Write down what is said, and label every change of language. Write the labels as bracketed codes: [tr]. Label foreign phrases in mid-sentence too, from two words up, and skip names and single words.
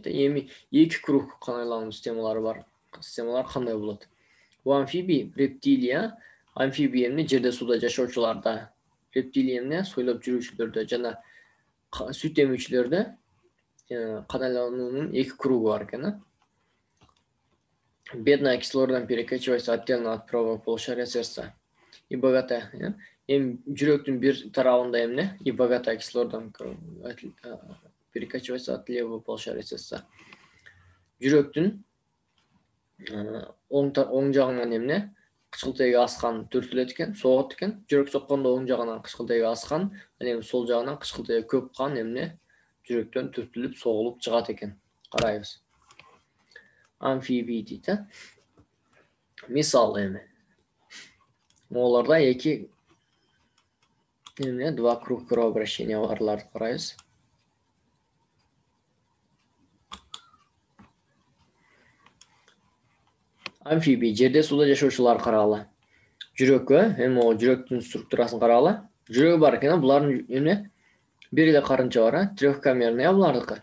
[ky] Эми 2 круг кан айлануу системалары бар. Системалар кандай болот? [ru] У амфибий, [ky] рептилия, амфибия эмне жерде сууда жашоочуларда, рептилия эмне сойлоп жүрүүчүлөрдө жана сүт эмүүчүлөрдө кан айлануунун 2 кругу бар экен. [ru] Бедная кислородом перекачивается отдельно от правого полушария сердца. И богатая. [ky] Эми жүрөктүн бир тарабында эмне? [ru] И богатая кислородом перекачивается от левого полушария сердца. [ky] Жүрөктүн оң жагынан эмне? Кычкылтеги аскан түртүлөт экен, согот экен. Жүрөк соккондо оң жагынан кычкылтеги аскан, ал эми сол жагынан кычкылтеги көп кан эмне? жүрөктөн түртүлүп согулуп чыгат экен. Карайбыз. Амфибий дейт. Мисалы эми. Оларда эки [ru] два круг кровообращения [ky] барларды карайбыз. Амфибий жерде суда жашоочулар карагыла. Жүрөккө, эми о жүрөктүн структурасын карагыла. Жүрөгү бар экен, булардын эмне? Бир эле карынча бар, трехкамерный булардыкы.